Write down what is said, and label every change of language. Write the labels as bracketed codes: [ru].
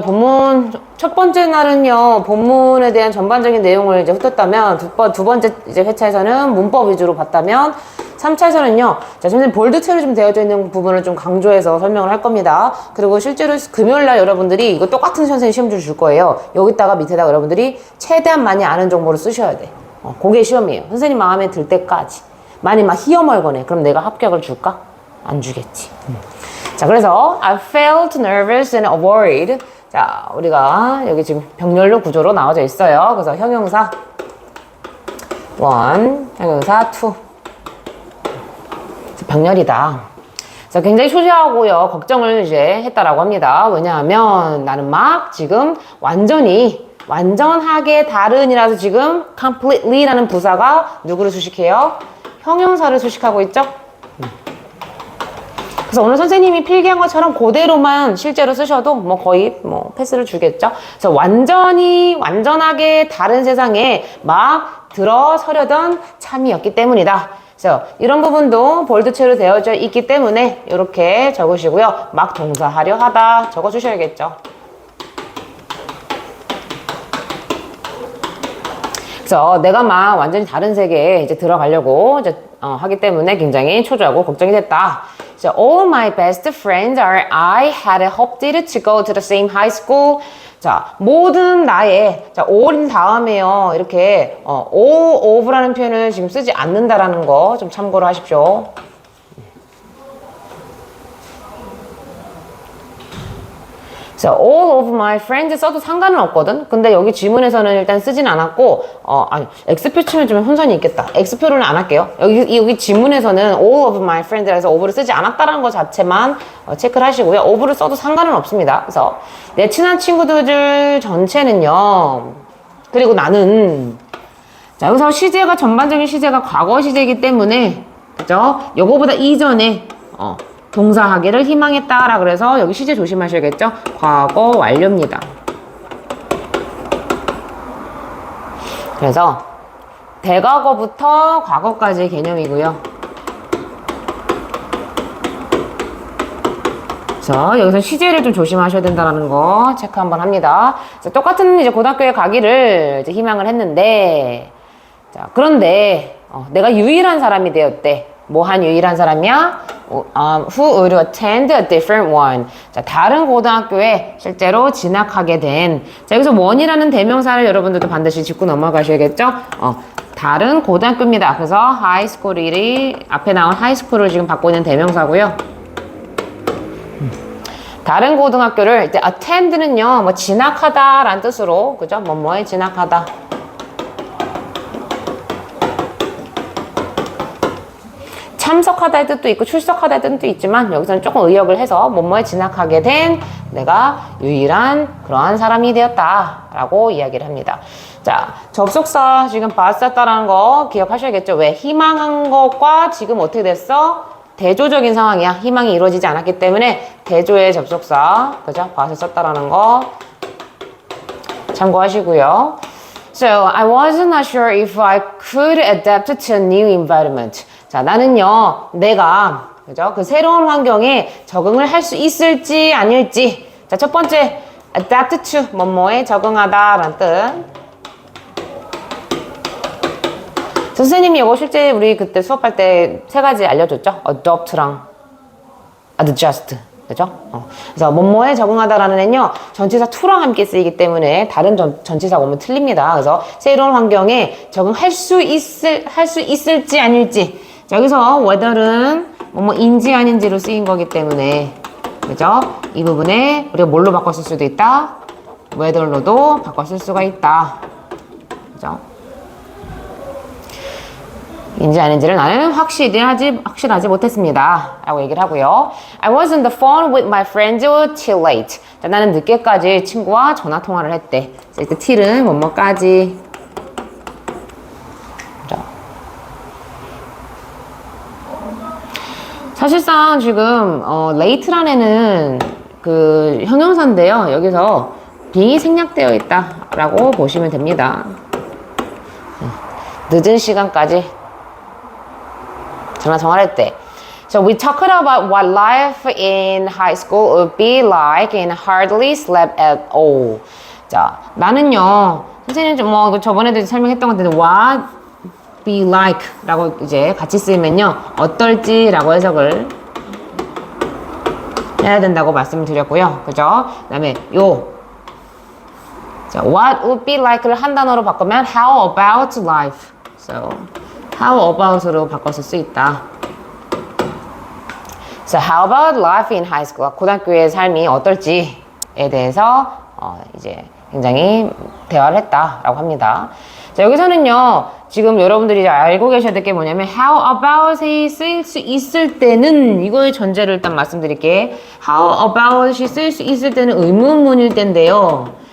[ko] 본문, 첫 번째 날은요, 본문에 대한 전반적인 내용을 이제 훑었다면, 두 번째 이제 회차에서는 문법 위주로 봤다면, 3차에서는요, 자, 선생님 볼드체로 좀 되어져 있는 부분을 좀 강조해서 설명을 할 겁니다. 그리고 실제로 금요일날 여러분들이 이거 똑같은 선생님 시험지를 줄 거예요. 여기다가 밑에다가 여러분들이 최대한 많이 아는 정보를 쓰셔야 돼. 그게 시험이에요. 선생님 마음에 들 때까지. 많이 막 희어멀거네. 그럼 내가 합격을 줄까? 안 주겠지. 자, 그래서 [en] I felt nervous and worried. [ko] 자, 우리가 여기 지금 병렬로 구조로 나와져 있어요. 그래서 형용사 1, 형용사 2. 병렬이다. 자, 굉장히 초조하고요. 걱정을 이제 했다라고 합니다. 왜냐하면 나는 막 지금 완전하게 다른이라서 지금 completely라는 부사가 누구를 수식해요? 형용사를 수식하고 있죠? 그래서 오늘 선생님이 필기한 것처럼 그대로만 실제로 쓰셔도 거의 패스를 주겠죠? 그래서 완전하게 다른 세상에 막 들어서려던 참이었기 때문이다. 그래서 이런 부분도 볼드체로 되어져 있기 때문에 이렇게 적으시고요. 막 동사하려 하다 적어주셔야겠죠. 그래서 내가 막 완전히 다른 세계에 이제 들어가려고 하기 때문에 굉장히 초조하고 걱정이 됐다. [en] So all my best friends I had hoped to go to the same high school. [ko] 자, 모든 나의, 자, all인 다음에요. 이렇게, [en] all of [ko] 라는 표현을 지금 쓰지 않는다라는 거 좀 참고로 하십시오. [en] So all of my friends [ko] 써도 상관은 없거든? 근데 여기 지문에서는 일단 쓰진 않았고, X표 치면 좀 혼선이 있겠다. X표로는 안 할게요. 여기 지문에서는 [en] all of my friends [ko] 라서 of를 쓰지 않았다는 것 자체만 체크를 하시고요. of를 써도 상관은 없습니다. 그래서 내 친한 친구들 전체는요. 그리고 나는, 자, 여기서 시제가 전반적인 시제가 과거 시제이기 때문에, 그죠? 요거보다 이전에, 동사하기를 희망했다라 그래서 여기 시제 조심하셔야겠죠? 과거 완료입니다. 그래서 대과거부터 과거까지의 개념이고요. 그래서 여기서 시제를 좀 조심하셔야 된다는 거 체크 한번 합니다. 그래서 똑같은 이제 고등학교에 가기를 이제 희망을 했는데, 자, 그런데 내가 유일한 사람이 되었대. 뭐한 유일한 사람이야? [en] Who would attend a different one. [ko] 자, 다른 고등학교에 실제로 진학하게 된. 자, 여기서 one이라는 대명사를 여러분들도 반드시 짚고 넘어가셔야겠죠? 다른 고등학교입니다. 그래서 high school이 앞에 나온 high school을 지금 받고 있는 대명사고요. 다른 고등학교를 이제 attend는요, 진학하다라는 뜻으로, 그죠? 뭐에 진학하다. 참석하다의 뜻도 있고 출석하다의 뜻도 있지만 여기서는 조금 의역을 해서 뭐뭐에 진학하게 된 내가 유일한 그러한 사람이 되었다 라고 이야기를 합니다. 자, 접속사 지금 봤었다라는 거 기억하셔야겠죠? 왜? 희망한 것과 지금 어떻게 됐어? 대조적인 상황이야. 희망이 이루어지지 않았기 때문에 대조의 접속사, 그죠? 봤었다라는 거 참고하시고요. [en] So, I wasn't not sure if I could adapt to a new environment. [ko] 자, 나는요, 내가, 그죠? 그 새로운 환경에 적응을 할 수 있을지 아닐지. 자, 첫 번째, [en] adapt to, [ko] 뭐뭐에 적응하다, 라는 뜻. 선생님이 이거 실제 우리 그때 수업할 때 세 가지 알려줬죠? adopt랑 adjust. 그죠? 그래서 뭐뭐에 적응하다라는 애는요, 전치사 to랑 함께 쓰이기 때문에 다른 전치사가 오면 틀립니다. 그래서 새로운 환경에 적응할 수 있을지 아닐지. 자, 여기서 whether는 뭐뭐인지 아닌지로 쓰인 거기 때문에, 그죠? 이 부분에 우리가 뭘로 바꿔 쓸 수도 있다? whether로도 바꿔 쓸 수가 있다. 그죠? 인지 아닌지를 나는 확실하지 못했습니다. 라고 얘기를 하고요. [en] I was on the phone with my friends till late. [ko] 자, 나는 늦게까지 친구와 전화 통화를 했대. 이때 till은 뭐뭐까지. 그죠? 사실상 지금 late라는 애는 그 형용사인데요. 여기서 being이 생략되어 있다라고 보시면 됩니다. 늦은 시간까지 전화 통화할 때. [en] So we talked about what life in high school would be like and hardly slept at all. [ko] 자, 나는요, 선생님 좀 뭐 저번에도 설명했던 것 같은데 [en] what be like [ko] 라고 이제 같이 쓰면요, 어떨지라고 해석을 해야 된다고 말씀을 드렸고요. 그죠? 그 다음에 자, [en] what would be like를 [ko] 한 단어로 바꾸면 [en] how about life. So, how about [ko] 으로 바꿔서 쓸 수 있다. [en] So, how about life in high school? [ko] 고등학교의 삶이 어떨지에 대해서 이제 굉장히 대화를 했다라고 합니다. 자, 여기서는요, 지금 여러분들이 알고 계셔야 될 게 뭐냐면 [en] how about [ko] 이 쓰일 수 있을 때는 이거의 전제를 일단 말씀드릴게. [en] how about [ko] 이 쓰일 수 있을 때는 의문문일 때인데요.